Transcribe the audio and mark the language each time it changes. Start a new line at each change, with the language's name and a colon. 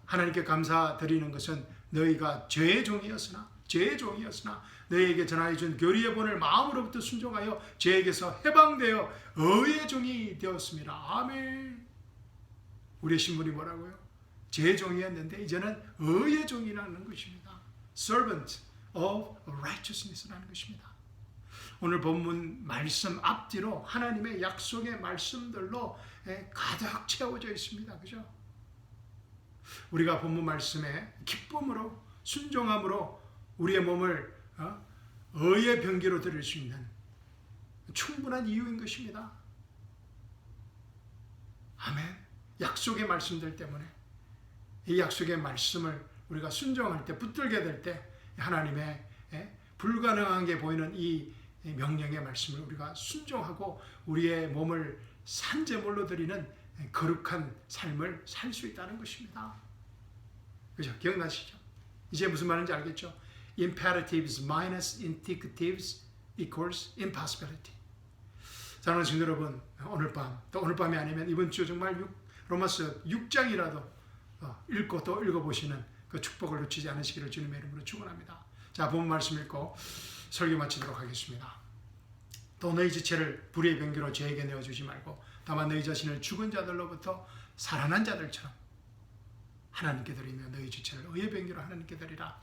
Korean: 하나님께 감사드리는 것은 너희가 죄의 종이었으나 너희에게 전하여 준 교리의 본을 마음으로부터 순종하여 죄에게서 해방되어 의의 종이 되었습니다. 아멘. 우리의 신분이 뭐라고요? 죄의 종이었는데 이제는 의의 종이라는 것입니다.
English: Servant of righteousness라는 것입니다.
Korean: 오늘 본문 말씀 앞뒤로 하나님의 약속의 말씀들로 가득 채워져 있습니다. 그죠? 우리가 본문 말씀에 기쁨으로 순종함으로 우리의 몸을 의의 병기로 드릴 수 있는 충분한 이유인 것입니다. 아멘. 약속의 말씀들 때문에 이 약속의 말씀을 우리가 순종할 때, 붙들게 될 때 하나님의 불가능한 게 보이는 이 명령의 말씀을 우리가 순종하고 우리의 몸을 산제물로 드리는 거룩한 삶을 살 수 있다는 것입니다. 그죠? 기억나시죠? 이제 무슨 말인지 알겠죠?
English: Imperatives minus indicatives equals impossibility.
Korean: 사랑하는 친구 여러분, 오늘 밤, 또 오늘 밤이 아니면 이번 주 정말 로마서 6장이라도 읽고 또 읽어보시는 그 축복을 놓치지 않으시기를 주님의 이름으로 축원합니다. 자, 본문 말씀 읽고 설교 마치도록 하겠습니다. 또 너희 지체를 불의의 병기로 죄에게 내어주지 말고 다만 너희 자신을 죽은 자들로부터 살아난 자들처럼 하나님께 드리며 너희 지체를 의의 병기로 하나님께 드리라.